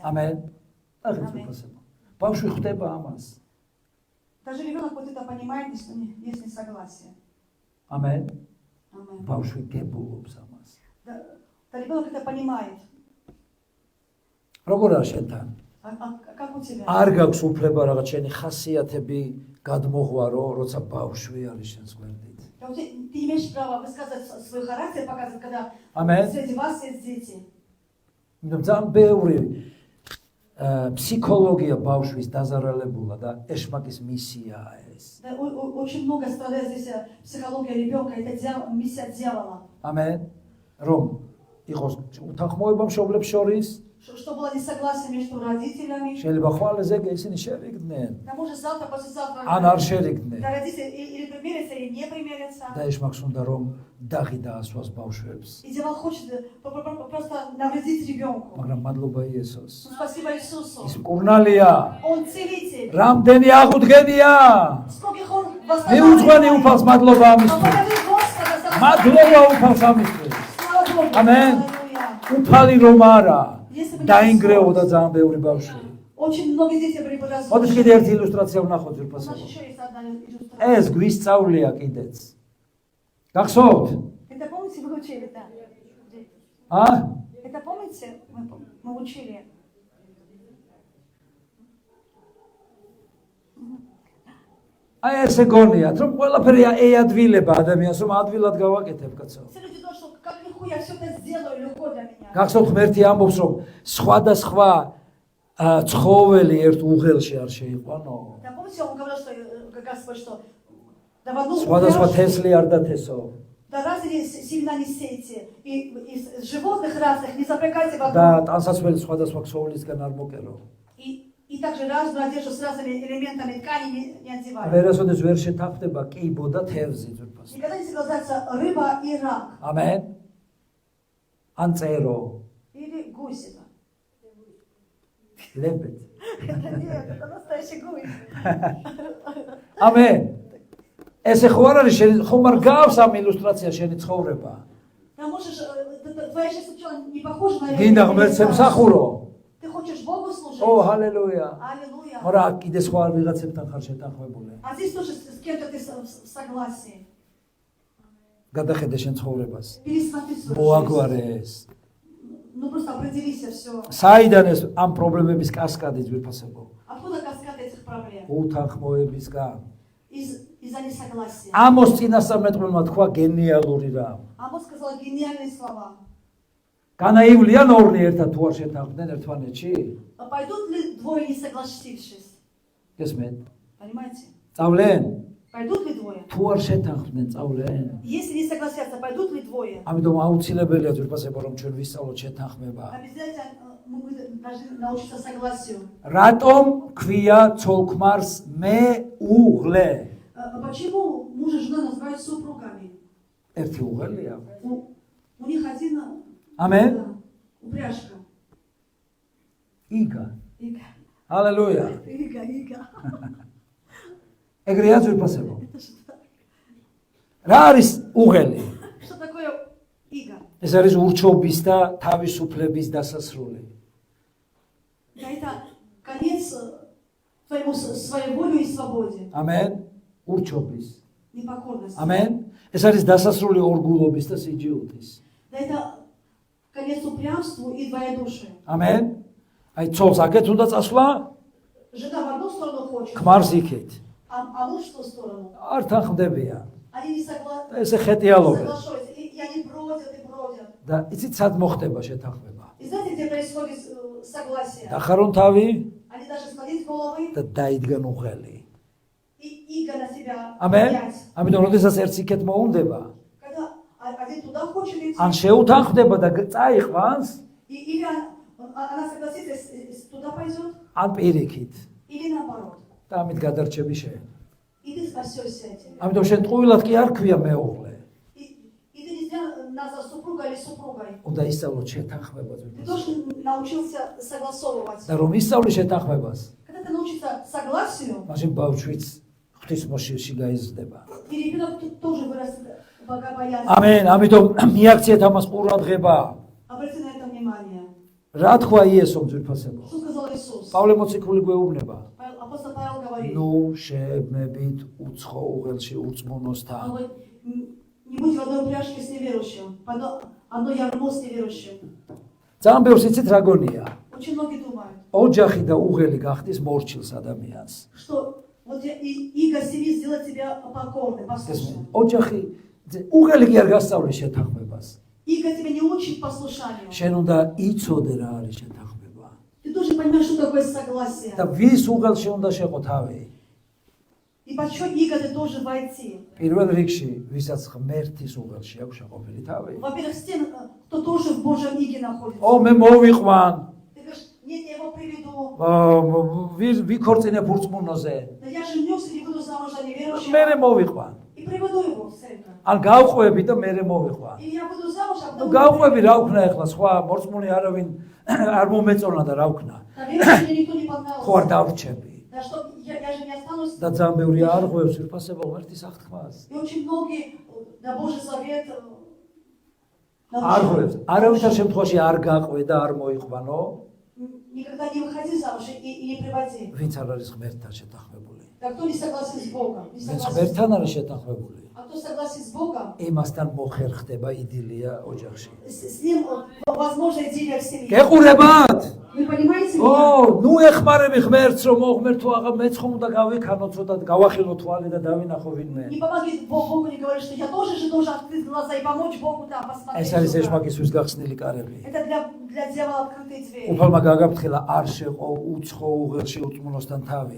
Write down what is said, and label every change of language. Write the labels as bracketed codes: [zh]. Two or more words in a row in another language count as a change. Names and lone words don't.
[ka] ამენ. აღიქვასება. ბავშვი ხვდება ამას. [ru] Даже ребенок вот это понимает, что есть несогласие. [ka] ამენ. [ru] Аминь. [ka] ბავშვი გებულობს ამას. [ru] Да, ребенок это понимает. [ka] როგორ არის შენთან? [ru] А как у тебя? [ka] არ გაქვს უფლება რაღაც შენი ხასიათები გადმოღვარო, როცა ბავშვი არის შენს გვერდით. [ru] Ты имеешь право высказать свой характер, показывать, когда Аминь. среди вас есть дети. [ka] იმიტომ ძალიან ბევრი ფსიქოლოგია ბავშვის დაზარალებულა და ეშმაკის მისიაა ეს. [ru] Да, очень много страдает здесь психология ребенка, это миссия дьявола. [ka] ამენ. რომ იყოს უთანხმოება მშობლებს შორის, [ru] Что было несогласие между родителями. [ka] შეიძლება ხვალ ზეგ ისინი შერიგდნენ, [ru] Да, может завтра, послезавтра. [ka] ან არ შერიგდნენ. [ru] Да, родители или примирятся, или не примирятся. [ka] და ეშმაკს უნდა რომ დაღი დაასვას ბავშვებს. [ru] И дьявол хочет просто навредить ребенку. [ka] მაგრამ მადლობა იესოს. [ru] Спасибо Иисусу. [ka] ის მკურნალია. [ru] Он целитель. [ka] რამდენი აღუდგენია. [ru] Скольких он [ka] მიუძღვენი [ru] восстанавливает. [ka] უფალს მადლობა ამისთვის. [ru] Благодарю Господа за [ka] მადლობა უფალს ამისთვის. [ru] Слава Богу. Аминь. Аллилуйя. [ka] უფალი რომ არა, დაინგრეოდა ძალიან ბევრი ბავშვი. [ru] Очень много детей были бы [ka] მოდით კიდე [ru] разрушены. [ka] ერთი ილუსტრაცია ვნახოთ [ru] У нас [ka] ძვირფასებო. [ru] еще есть одна иллюстрация. [ka] ეს გვისწავლია კიდეც. გახსოვთ? [ru] Это помните, вы учили, да? ა? Это помните, мы учили? [ka] აი ესე გონიათ, რომ ყველაფერი ეადვილება ადამიანს, რომ ადვილად გავაკეთებ, კაცო. [ru] Все люди думают, что как легко я все это сделаю, легко для меня. [ka] გახსოვთ ღმერთი ამბობს, რომ სხვადასხვა ცხოველი ერთ უღელში არ შეიყვანო. [ru] Да, помните, он говорил, что Господь, что да в одну [ka] სხვადასხვა [ru] упряжь, [ka] თესლი არ დათესო. [ru] да разные семена не сейте, и из животных разных не запрягайте в [ka] და [ru] одну. [ka] ტანსაცმელი სხვადასხვა ქსოვილისგან არ მოკერო. [ru] И также разную одежду с разными элементами ткани не одевайте. [ka] ვერასოდეს ვერ შეთანხმდება კიბო და თევზი ძვირფასო. [ru] Никогда не согласятся рыба и рак. [ka] ამენ. ან წერო, [ru] Или гусь это. ლებეთ. Нет, это настоящий гусь. [ka] ამენ. ესე ხო არ არის შენ ხომ არ გავს ამ ილუსტრაცია შენი ცხოვრება? [ru] Да можешь, твоя жизнь сначала не похожа на [ka] გინდა ღმერთს ემსახურო? [ru] Ты хочешь Богу служить? [ka] ო, ჰალელუია. [ru] Аллилуйя. [ka] მაგრამ კიდე სხვა ვიღაცებთან ხარ შეთანხმებული. [ru] А здесь тоже с кем-то ты в согласии. [ka] გადახედე შენ ცხოვრებას. [ru] Пересмотри свою жизнь. [ka] მოაგვარე ეს. [ru] Ну просто определись все. [ka] საიდან ეს ამ პრობლემების კასკადი ძვირფასებო? [ru] Откуда каскад этих проблем? [ka] უთანხმოებისგან. [ru] Из-за несогласия. [ka] ამოს წინასწარმეტყველმა თქვა გენიალური რამ. [ru] Амос сказал гениальные слова. [ka] განაივლიან ორნი ერთად თუ არ შეთანხმდნენ ერთმანეთში? [ru] А пойдут ли двое не согласившись? [ka] გესმეთ? [ru] Понимаете? [ka] წავლენ? [ru] Пойдут ли двое? [ka] თუ არ შეთანხმდნენ, წავლენ? [ru] Если не согласятся, пойдут ли двое? [ka] ამიტომ აუცილებელია ძვირფასებო რომ ჩვენ ვისწავლოთ შეთანხმება. [ru] Обязательно мы должны научиться согласию. [ka] რატომ ქვია ცოლ-ქმარს მეუღლე? [ru] Почему муж Муж и жена называют супругами. [ka] ერთი უღელია. [ru] У них один [ka] ამენ. [ru] да, упряжка. [ka] იგა. [ru] Ига. [ka] ჰალელუია. [ru] Ига. [ka] ეგრეა ძვირფასებო. [ru] Это что? [ka] რა არის უღელი? [ru] Что такое ига? [ka] ეს არის ურჩობის და თავისუფლების დასასრული. [ru] Да, это конец твоему своеволию и свободе. [ka] ამენ. ურჩობის. [ru] Непокорность. [ka] ამენ. ეს არის დასასრული ორგულობის და სიჯიუთის. [ru] Да, это конец упрямству и двоедушию. [ka] ამენ. აი ცოლს აქეთ უნდა წასვლა, [ru] Жена в одну сторону хочет, [ka] ქმარს იქეთ. [ru] а муж в ту сторону. [ka] არ თან [ru] Они не согласны. [ka] ესე ხეტიალობენ. [ru] Соглашаются. И они бродят и бродят. [ka] და იცით სად მოხდება შეთანხმება? [ru] И знаете, где происходит согласие? [ka] დახარონ თავი [ru] Они даже склонить головы [ka] და დაიდგან უღელი. [ru] и иго на себя [ka] ამენ. [ru] взять. [ka] ამიტომ როდესაც ერთს იქეთ მოუნდება, [ru] Когда один туда хочет идти, [ka] ან შეუთანხმდება და წაიყვანს, [ru] или она согласится, туда пойдет, [ka] ან პირიქით. [ru] или наоборот. [ka] და ამით გადარჩები შენ. [ru] И ты спасешься этим. [ka] ამიტომ შენ ტყუილად კი არ ქვია მეუღლე. [ru] И ты не зря назвал супруга или супругой. [ka] უნდა ისწავლო შეთანხმებას. [ru] Ты тоже научился согласовывать. [ka] და რომ ისწავლი შეთანხმებას, [ru] Когда ты научишься согласию, [ka] მაშინ ბავშვიც ღვთისმოშიში გაიზრდება. [ru] и ребенок тоже вырастет богобоязненно. [ka] ამენ. ამიტომ მიაქციეთ ამას ყურადღება. [ru] Обрати на это внимание. [ka] რა თქვა იესომ ძვირფასებო? [ru] Что сказал Иисус? [ka] პავლე მოციქული გვეუბნება. [ru] Апостол Павел говорит, [ka] ნუ შეებმებით უცხო უღელში [ru] он [ka] ურწმუნოსთან. [ru] говорит, не будь в одной упряжке с неверующим, одно ярмо с неверующим. [ka] ძალიან ბევრს იცით რა გონია? [ru] Очень многие думают, [ka] ოჯახი და უღელი გახდის მორჩილს ადამიანს. [ru] что вот иго семьи сделает тебя покорным, послушным. [ka] ოჯახი უღელი კი არ გასწავლი შეთანხმებას. [ru] Иго тебя не учит послушанию. [ka] შენ უნდა იცოდე რა არის შეთანხმება. [ru] Ты должен понимать, что такое согласие. [ka] და ვის უღელში უნდა შეყო თავი? [ru] И под чье иго ты должен войти. [ka] პირველ რიგში, ვისაც ღმერთის უღელში აქვს შეყობილი თავი. [ru] Во-первых, с тем, кто тоже в Божьем иге находится. [ka] ო მე მოვიყვან, [ru] Ты говоришь, нет, я его приведу. [ka] ვიქორწინებ ურწმუნოზე. [ru] Да я женюсь и буду замуж за неверующего. [ka] მე მოვიყვან. [ru] И приведу его в церковь. [ka] ან გავყვები და მე მოვიყვან. [ru] И я буду замуж, а [ka] ნუ [ru] потом... [ka] გავყვები რა ვქნა ახლა სხვა მორწმუნე არავინ არ მომეწონა და რა ვქნა. [ru] Наверное, мне никто не [ka] ხო არ [ru] понравился. [ka] დავრჩები. [ru] Да что, я же не останусь. [ka] და ძალიან ბევრი არ ღვევს ვირფასება ღმერთის აღთქმას. [ru] И очень многие на Божий совет [ka] არ ღვევს. არავითარ შემთხვევაში არ გაყვე და არ მოიყვანო, [ru] никогда не выходи замуж и не приводи. [ka] ვინც არ არის ღმერთთან შეთანხმებული. [ru] Да кто не согласен с Богом? Не [ka] ვინც [ru] согласен. [ka] ღმერთთან არის შეთანხმებული, [ru] А кто согласен с Богом, [ka] იმასთან მოხერხდება იდილია ოჯახში. [ru] с ним возможно идиллия в семье. [ka] გეყურებათ? [ru] Вы понимаете [ka] ო, [ru] меня? [ka] ნუ ეხმარები ღმერთს რომ მოღმერთო აღა მეც ხომ უნდა გავიქანო ცოტა გავახილო თვალი და დავინახო ვინმე. [ru] Не помоги Богу, не говори, что я тоже же должен открыть глаза и помочь Богу, да, посмотреть. [ka] ეს არის [ru] сюда. [ka] ეშმაკისთვის გახსნილი კარები. [ru] Это для дьявола открытые двери. [ka] უფალმა გაგაფრთხილა არ შეყო უცხო უღელში ურწმუნოსთან თავი.